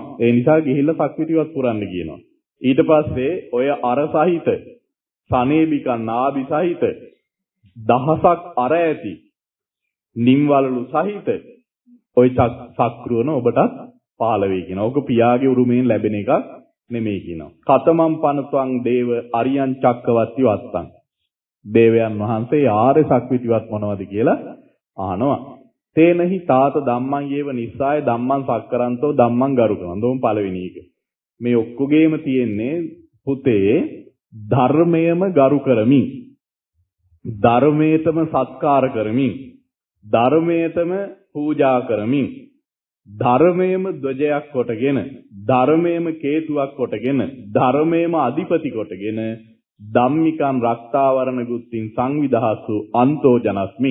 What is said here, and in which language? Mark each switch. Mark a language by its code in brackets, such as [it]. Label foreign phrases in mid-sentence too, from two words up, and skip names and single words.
[si] ඒ නිසා ගිහිල්ලා සක්විතිවත් පුරන්න කියනවා. ඊට පස්සේ ඔය අර සහිත සනේබිකන් නාභි සහිත දහසක් අර ඇති නිම්වලලු සහිත ඔය සක්‍රුවන ඔබටත් පහළ වෙයි කියනවා. ඔක පියාගේ උරුමයෙන් ලැබෙන එකක් නෙමෙයි කියනවා. [pi] කතමම් පනත්වං දේව අරියං චක්කවර්ති වත්තං. [si] දේවයන් වහන්සේ ආර්ය සක්විතිවත් මොනවද කියලා අහනවා. [pi] තේනහි තාත ධම්මං යේව නිස්සාය ධම්මං සක්කරන්තෝ ධම්මං ගරුකරන්තෝ [si] පළවෙනි එක. මේ ඔක්කොගේම තියෙන්නේ පුතේ ධර්මයේම ගරු කරමින් ධර්මයටම සත්කාර කරමින් ධර්මයටම පූජා කරමින් ධර්මයේම ධ්වජයක් කොටගෙන ධර්මයේම කේතුවක් කොටගෙන ධර්මයේම අධිපති කොටගෙන [pi] ධම්මිකං රක්තාවරණ ගුත්තිං සංවිදහසු අන්තෝ ජනස්මි.